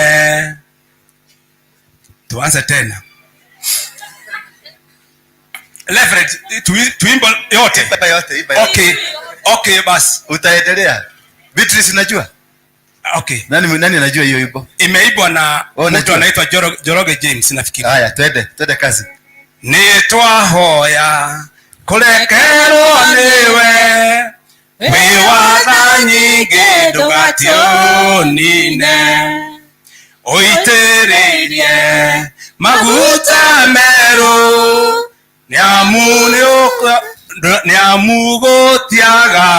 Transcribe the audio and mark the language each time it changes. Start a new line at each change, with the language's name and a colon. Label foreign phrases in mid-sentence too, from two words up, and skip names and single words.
Swahili: Tuanze tena. Reverend, tuimbe yote. Okay. Okay, basi. Utaendelea. Beatrice unajua? Okay. Nani anajua hiyo wimbo? Imeibwa na mtu anaitwa Joroge James nafikiri. Haya, twende kazi.
Kikuyu: Nitwahoya kurekerwo niwe wiwatha nyingĩ ndũgationine ũitĩrĩrie maguta merũ nĩamu gũtiaga